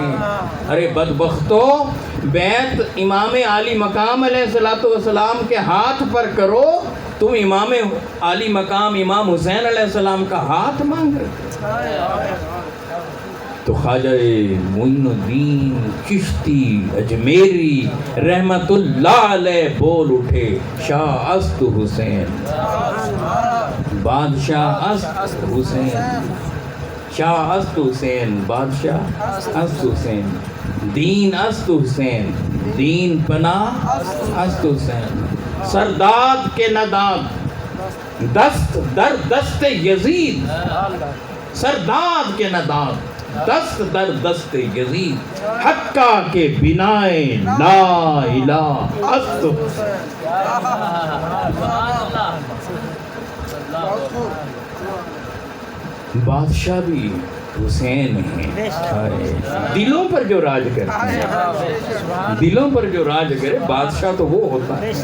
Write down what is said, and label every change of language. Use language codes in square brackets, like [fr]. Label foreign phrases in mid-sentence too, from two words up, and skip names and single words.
[ur] ارے بدبختو، بیعت امام عالی مقام علیہ السلام کے ہاتھ پر کرو، تم امام عالی مقام امام حسین علیہ السلام کا ہاتھ مانگ رہے۔ تو خواجہ معین الدین چشتی اجمیری رحمت اللہ علیہ بول اٹھے، [fa] شاہ است حسین، بادشاہ است حسین، شاہ است حسین، بادشاہ است حسین، دین است حسین، دین پناہ است حسین، سرداد کے نداد دست در دست یزید، سرداد کے نداد دست در دست یزید، حقہ کے بنائے لا الہ است حسین۔ [ur] بادشاہ بھی حسین ہیں، دلوں پر جو راج کرتے ہیں، دلوں پر جو راج کرے بادشاہ تو وہ ہوتا ہے۔